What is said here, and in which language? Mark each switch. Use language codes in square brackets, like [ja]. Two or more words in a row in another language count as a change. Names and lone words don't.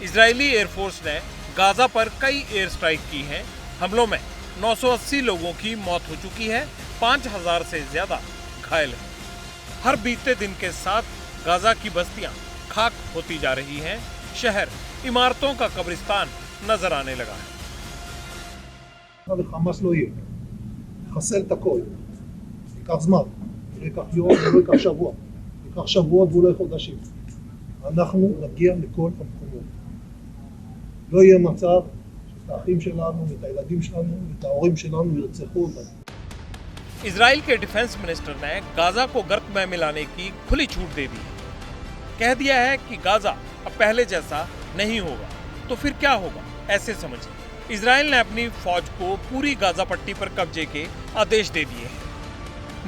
[hi] इजरायली एयरफोर्स ने गाजा पर कई [en] air strike [hi] की हैं। हमलों में 980 लोगों की मौत हो चुकी है, 5000 से ज्यादा घायल हैं। हर बीतते दिन के साथ गाजा की बस्तियां खाक होती जा रही हैं। शहर इमारतों का कब्रिस्तान नजर आने लगा है। [he] חמאס לא יהיה, לחסל את הכל, ייקח זמן, לא ייקח יום, לא ייקח שבוע, ייקח שבועות ואולי חודשים. אנחנו נגיע לכל המקומות. לא יהיה מצב שאת האחים שלנו, את הילדים שלנו, את ההורים שלנו ירצחו אותנו. [hi] इजराइल के [en] defence minister [hi] ने गाजा को गर्क में मिलाने की खुली छूट दे दी है। कह दिया है कि गाजा अब पहले जैसा नहीं होगा, तो फिर क्या होगा ऐसे समझिए। इजराइल ने अपनी फौज को पूरी गाजा पट्टी पर कब्जे के आदेश दे दिए हैं।